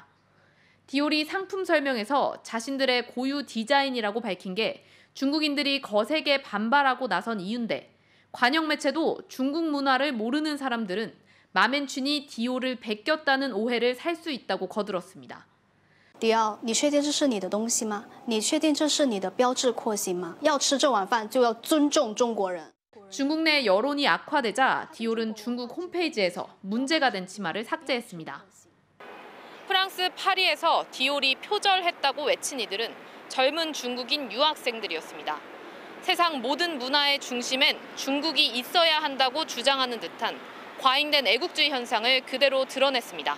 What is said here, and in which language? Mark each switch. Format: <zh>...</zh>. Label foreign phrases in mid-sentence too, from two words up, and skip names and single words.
<ko>디올이 상품 설명에서 자신들의 고유 디자인이라고 밝힌 게 중국인들이 거세게 반발하고 나선 이유인데 관영 매체도 중국 문화를 모르는 사람들은 마맨춘이 디올을 베꼈다는 오해를 살 수 있다고 거들었습니다.</ko> <zh>迪奥，你确定这是你的东西吗？你确定这是你的标志廓形吗？要吃这碗饭就要尊重中国人。</zh> <ko>중국 내 여론이 악화되자 디올은 중국 홈페이지에서 문제가 된 치마를 삭제했습니다. 프랑스 파리에서 디올이 표절했다고 외친 이들은 젊은 중국인 유학생들이었습니다. 세상 모든 문화의 중심엔 중국이 있어야 한다고 주장하는 듯한 과잉된 애국주의 현상을 그대로 드러냈습니다.</ko>